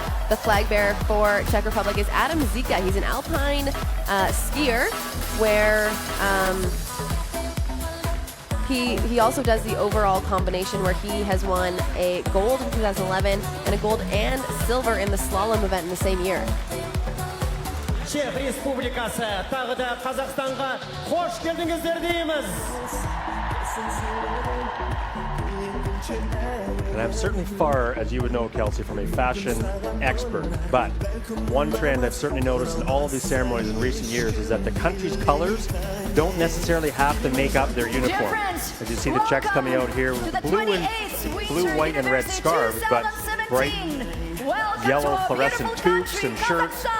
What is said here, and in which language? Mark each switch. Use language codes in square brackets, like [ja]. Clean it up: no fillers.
[en] The flag bearer for Czech Republic is Adam Zika. He's an alpine skier, where he also does the overall combination, where he has won a gold in 2011 and a gold and silver in the slalom event in the same year. [kk] Чех Республикасы тағы да Қазақстанға қош келдіңіздер дейміз. [en] And I'm certainly far, as you would know, Kelsey, from a fashion expert. But one trend I've certainly noticed in all of these ceremonies in recent years is that the country's colors don't necessarily have to make up their uniform. As you see the Czechs coming out here with blue, white, and red scarves, but bright yellow fluorescent toques and shirts.